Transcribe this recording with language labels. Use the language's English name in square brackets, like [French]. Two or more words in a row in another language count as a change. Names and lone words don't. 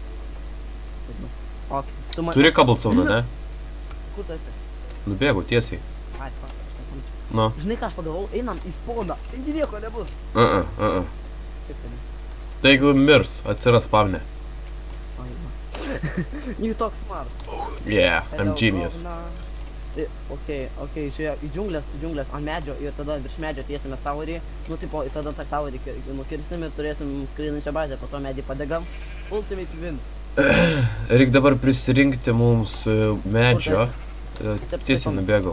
[Lithuanian] Ok, tu man... Turi kabelstone, ne? Kur tu esi? Nubėgau tiesiai. Ai, fuck, aš ten pamačiau. Nu. Žinai ką aš pagalvojau, einam į spawną. Taigi nieko nebus. Kaip ten? Tai jeigu mirs, atsiras spavne. Ai, va. [English] You talk smart. Yeah, I'm Hello, genius. governor. [Lithuanian] Ok, žiūrėk, į džiunglės ant medžio ir tada virš medžio tiesime taurį. Nu, tipo, ir tada tą taurį nukirsim ir turėsim skraidinčią bazę, po to medį padegam. [English] Ultimate win. [Lithuanian] Reik dabar prisirinkti mums medžio. Tiesiai nubėgau.